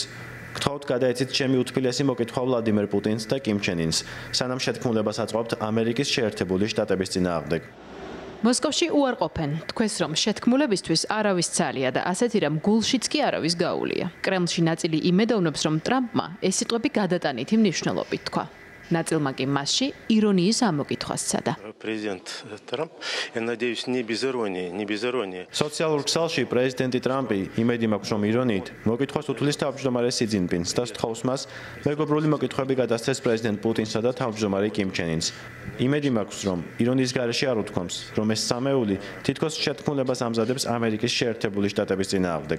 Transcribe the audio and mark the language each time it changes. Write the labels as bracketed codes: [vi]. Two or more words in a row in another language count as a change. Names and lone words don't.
[ka] გთხოვთ გადაეცით ჩემი უთბილესი მოკითხვა ვლადიმერ პუტინს და კიმ ჩენ ინს, სანამ შეთქმულებას აწყობთ ამერიკის შეერთებული შტატების წინააღმდეგ. მოსკოვში უარყოფენ, თქვეს რომ შეთქმულებისთვის არავის ცალია და ასეთი რამ გულშიც კი არავის გაუვლია. კრემლში ნაწილი იმედოვნებს, რომ ტრამპმა ეს სიტყვები გადატანითი მნიშვნელობით თქვა. ნაწილმა კი მასში ირონიის ამოკითხვას სცადა. [ru] Президент Трамп, я надеюсь, не без иронии. [ka] სოციალურ ქსელში პრეზიდენტი ტრამპი, იმედი მაქვს, რომ ირონიით, მოკითხვას უთulis თავმჯდომარე სი ძინპინს და სთხოვს მას მეგობრული მოკითხვები გადასცეს პრეზიდენტ პუტინსა და თავმჯდომარე კიმ ჩენ ინს. იმედი მაქვს, რომ ირონიის გარეშე არ უთქვამს, რომ ეს სამეული თითქოს შეთქმულებას ამზადებს ამერიკის შეერთებული შტატების წინააღმდეგ.